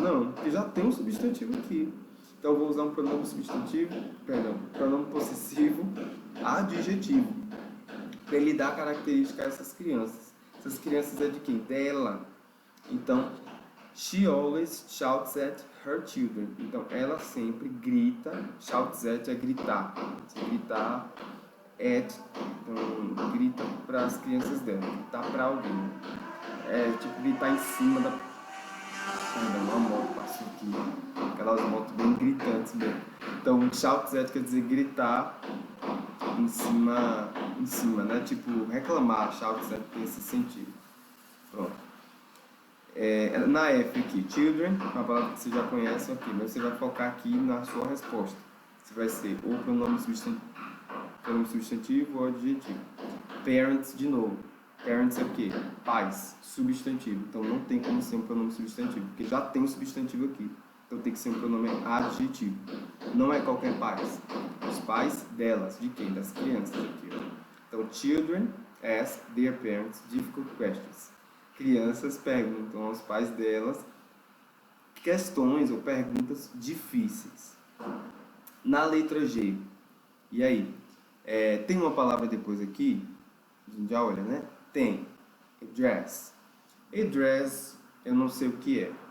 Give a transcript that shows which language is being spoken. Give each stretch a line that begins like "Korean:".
Portuguese: Não, porque já tem um substantivo aqui. Então eu vou usar um pronome pronome possessivo adjetivo, para ele dar característica a essas crianças. Essas crianças é de quem? Dela. Então,
English: she always shouts at her children.
Portuguese: Então, ela sempre grita. Shouts at é gritar. Gritar at, então, grita para as crianças dela. Gritar para alguém. É tipo gritar em cima da... Uma moto passou aqui. Aquelas motos bem gritantes mesmo. Então, shouts at quer dizer gritar em cima, né? Tipo, reclamar. Shouts at tem esse sentido. Pronto. Na F aqui, children, uma palavra que você já conhece, ok, mas você vai focar aqui na sua resposta. Você vai ser ou pronome substantivo ou adjetivo. Parents, de novo. Parents é o quê? Pais, substantivo. Então não tem como ser um pronome substantivo, porque já tem um substantivo aqui. Então tem que ser um pronome adjetivo. Não é qualquer pais. Os pais delas, de quem? Das crianças aqui. Ó. Então,
English: children ask their parents difficult questions.
Portuguese: Crianças perguntam aos pais delas questões ou perguntas difíceis. Na letra G, e aí? Tem uma palavra depois aqui, a gente já olha, né? Tem address. Address, eu não sei o que é.